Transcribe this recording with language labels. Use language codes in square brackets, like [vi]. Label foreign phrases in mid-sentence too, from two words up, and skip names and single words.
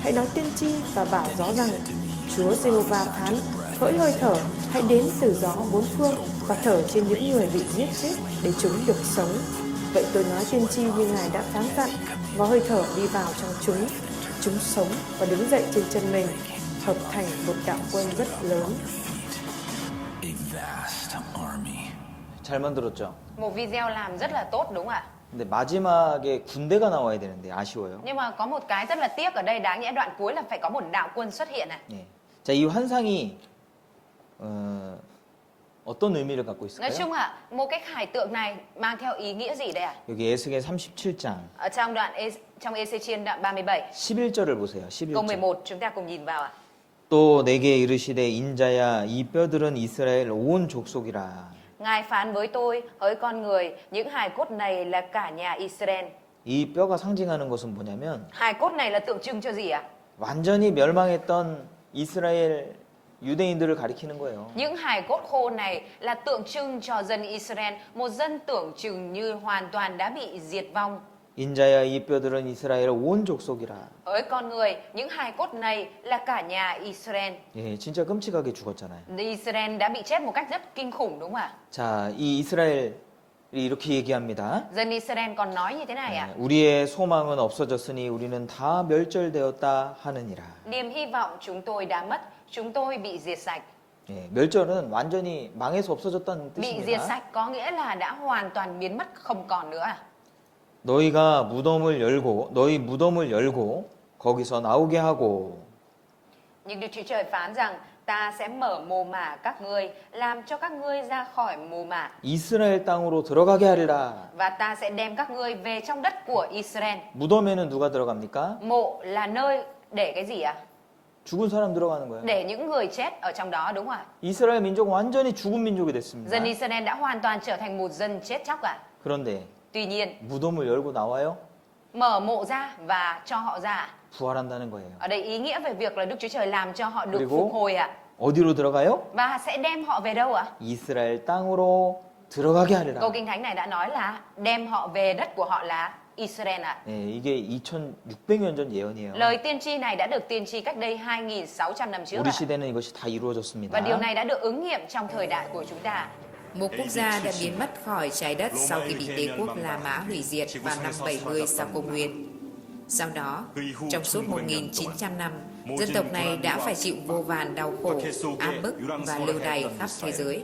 [vi] hãy nói tiên tri và bảo gió rằng, Chúa Giê-hô-va phán, hỡi hơi thở, hãy đến từ gió bốn phương và thở trên những người bị giết chết để chúng được sống. Vậy tôi nói tiên tri như Ngài đã phán dặn, và hơi thở đi vào trong chúng sống và đứng dậy trên chân mình, hợp thành một đạo quân rất lớn. [ko] 잘 만들었죠. [vi] Một video làm rất là tốt đúng không ạ? [ko] 근데 마지막에 군대가 나와야 되는데 아쉬워요. [vi] Nhưng mà có một cái rất là tiếc ở đây, đáng nhẽ đoạn cuối là phải có một đạo quân xuất hiện này. [ko] 예. 자, 이 환상이 어떤 의미를 갖고 [vi] Nói [ko] 있을까요? [vi] chung ạ, một cái khải tượng này mang theo ý nghĩa gì đây ạ? [ko] 여기 에스겔 37장 [vi] Ở trong Ê-xê-chiên đoạn 37, [ko] 11절을 보세요. [vi] câu [ko] 11절. [vi] 11 chúng ta cùng nhìn vào ạ. [ko] 또 내게 이르시되 인자야 이 뼈들은 이스라엘 온 족속이라. [vi] Ngài phán với tôi, hỡi con người, những hài cốt này là cả nhà Israel. [ko] 이 뼈가 상징하는 것은 뭐냐면 [vi] Hài cốt này là tượng trưng cho gì ạ? [ko] 완전히 멸망했던 이스라엘 유대인들을 가리키는 거예요. [vi] Những hài cốt khô này là tượng trưng cho dân Israel, một dân tưởng chừng như hoàn toàn đã bị diệt vong. [ko] 인자야 이 뼈들은 이스라엘 온 족속이라. [vi] Hỡi con người, những hài cốt này là cả nhà Israel. [ko] 예, 진짜 끔찍하게 죽었잖아요. [vi] Israel đã bị chết một cách rất kinh khủng đúng không ạ? [ko] 자, 이 이스라엘이 이렇게 얘기합니다. [vi] Dân Israel còn nói như thế này ạ. [ko] 우리의 소망은 없어졌으니 우리는 다 멸절되었다 하느니라. [vi] Niềm hy vọng chúng tôi đã mất, chúng tôi bị diệt sạch. [ko] 예, 멸절은 완전히 망해서 없어졌다는 [vi] Bị diệt [ko] 뜻입니다. [vi] sạch có nghĩa là đã hoàn toàn biến mất, không còn nữa à? [ko] 너희 무덤을 열고 거기서 나오게 하고. [vi] Nhưng Đức Chúa Trời phán rằng ta sẽ mở mồ mả các ngươi, làm cho các ngươi ra khỏi mồ mả, [ko] 이스라엘 땅으로 들어가게 하리라. [vi] và ta sẽ đem các ngươi về trong đất của Israel. [ko] 무덤에는 누가 들어갑니까? [vi] Mộ là nơi để cái gì ạ? [ko] 죽은 사람 들어가는 거예요. [vi] Để những người chết ở trong đó đúng không ạ? [ko] 이스라엘 민족은 완전히 죽은 민족이 됐습니다. [vi] Dân Israel đã hoàn toàn trở thành một dân chết chóc ạ. [ko] 그런데 [vi] Tuy nhiên, [ko] 무덤을 열고 나와요? [vi] mở mộ ra và cho họ ra. [ko] 부활한다는 거예요. [vi] Ở đây ý nghĩa về việc là Đức Chúa Trời làm cho họ được [ko] 그리고 [vi] phục hồi ạ. [ko] 어디로 들어가요? [vi] Và sẽ đem họ về đâu ạ? [ko] 이스라엘 땅으로 들어가게 하리라. [vi] Câu Kinh Thánh này đã nói là đem họ về đất của họ là Israel ạ. [ko] 네, 이게 2600년 전 예언이에요. [vi] Lời tiên tri này đã được tiên tri cách đây 2.600 năm trước [ko] 우리 [vi] ạ. [ko] 시대는 이것이 다 이루어졌습니다. [vi] Và điều này đã được ứng nghiệm trong thời đại của chúng ta. Một quốc gia đã biến mất khỏi trái đất sau khi bị đế quốc La Mã hủy diệt vào năm 70 sau công nguyên. Sau đó, trong suốt 1.900 năm, dân tộc này đã phải chịu vô vàn đau khổ, áp bức và lưu đày khắp thế giới.